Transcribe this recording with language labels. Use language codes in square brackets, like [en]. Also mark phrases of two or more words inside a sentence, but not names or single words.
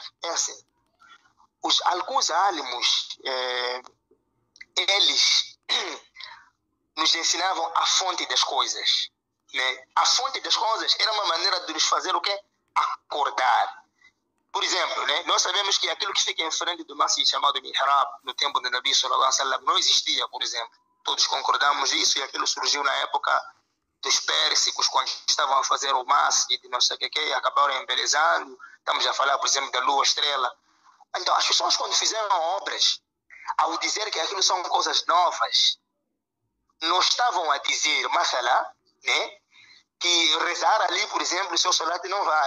[pt] É assim, alguns álamos, eles nos ensinavam a fonte das coisas, né? A fonte das coisas era uma maneira de nos fazer o quê? Acordar. Por exemplo, né, nós sabemos que aquilo que fica em frente do masjid chamado mihrab no tempo do Nabi [ar] صلى الله عليه وسلم [pt] não existia, por exemplo. Todos concordamos nisso, e aquilo surgiu na época dos pérsicos, quando estavam a fazer o masjid, não sei o que, e acabaram embelezando. Estamos a falar, por exemplo, da lua, estrela. Então, as pessoas, quando fizeram obras, ao dizer que aquilo são coisas novas, não estavam a dizer, mashallah, né, que rezar ali, por exemplo, o seu salat não vale.